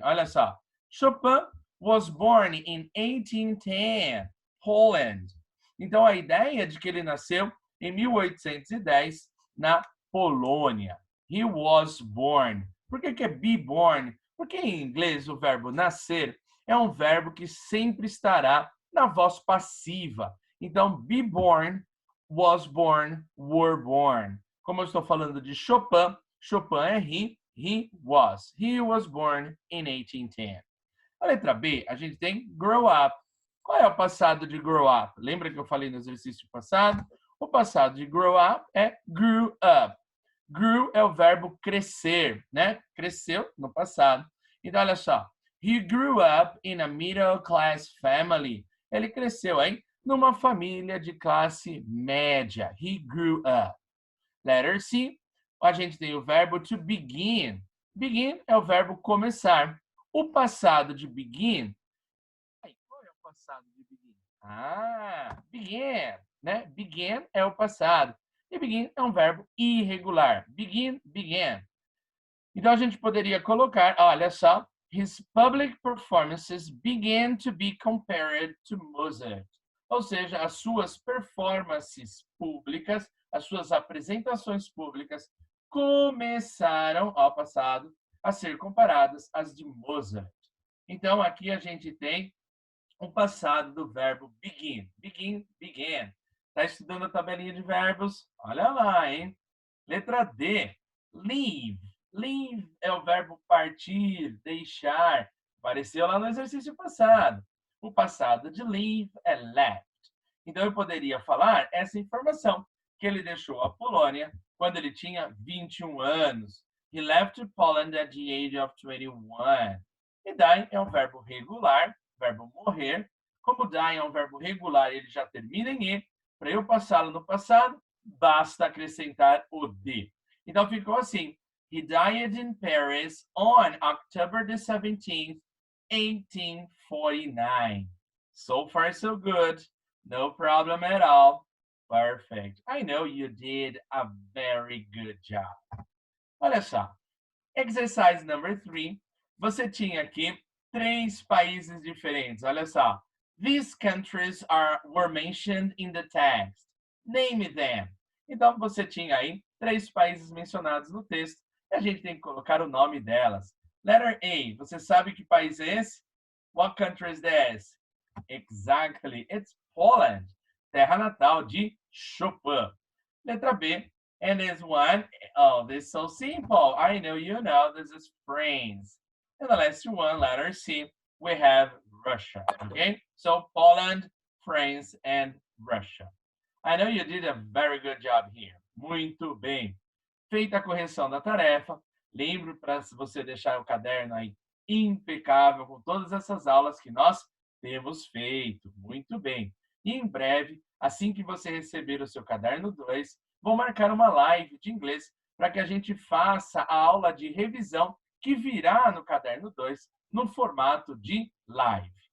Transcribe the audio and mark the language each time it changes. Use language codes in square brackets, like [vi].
[pt] Olha só, [en] Chopin was born in 1810, Poland. [pt] Então, a ideia de que ele nasceu em 1810 na Polônia. [en] He was born. [pt] Por que é be born? Porque em inglês o verbo nascer é um verbo que sempre estará na voz passiva. Então, be born, was born, were born. Como eu estou falando de Chopin, Chopin é he was. [en] He was born in 1810. [pt] A letra B, a gente tem grow up. Qual é o passado de grow up? Lembra que eu falei no exercício passado? O passado de grow up é grew up. Grew é o verbo crescer, né? Cresceu no passado. Então, olha só. [en] He grew up in a middle class family. [pt] Ele cresceu, hein? Numa família de classe média. [en] He grew up. [pt] Letter C, a gente tem o verbo to begin. Begin é o verbo começar. O passado de begin. Qual é o passado de begin? Began, né? Began é o passado. E begin é um verbo irregular. Begin, began. Então a gente poderia colocar, olha só, [en] his public performances began to be compared to Mozart. [pt] Ou seja, as suas performances públicas, as suas apresentações públicas começaram ao passado a ser comparadas às de Mozart. Então aqui a gente tem o passado do verbo begin. Begin, began. Está estudando a tabelinha de verbos? Olha lá, hein? Letra D, leave. Leave é o verbo partir, deixar. Apareceu lá no exercício passado. O passado de leave é left. Então, eu poderia falar essa informação, que ele deixou a Polônia quando ele tinha 21 anos. [en] He left Poland at the age of 21. [pt] E die é um verbo regular, verbo morrer. Como die é um verbo regular, ele já termina em E. Para eu passá-lo no passado, basta acrescentar o D. Então, ficou assim. [en] He died in Paris on October the 17th, 1849. So far, so good. No problem at all. Perfect. I know you did a very good job. [pt] Olha só. [en] Exercise number 3. [pt] Você tinha aqui 3 países diferentes. Olha só. [en] These countries were mentioned in the text. Name them. [pt] Então, você tinha aí 3 países mencionados no texto. E a gente tem que colocar o nome delas. Letter A. Você sabe que país é esse? [en] What country is this? Exactly. It's Poland. [pt] Terra natal de Chopin. Letra B. [en] And this one, oh, this is so simple. I know you know. This is France. And the last one, letter C, we have Russia. Okay? So Poland, France, and Russia. I know you did a very good job here. [pt] Muito bem. Feita a correção da tarefa, lembre para você deixar o caderno aí impecável com todas essas aulas que nós temos feito. Muito bem. E em breve, assim que você receber o seu caderno 2, vou marcar uma live de inglês para que a gente faça a aula de revisão que virá no caderno 2 no formato de live.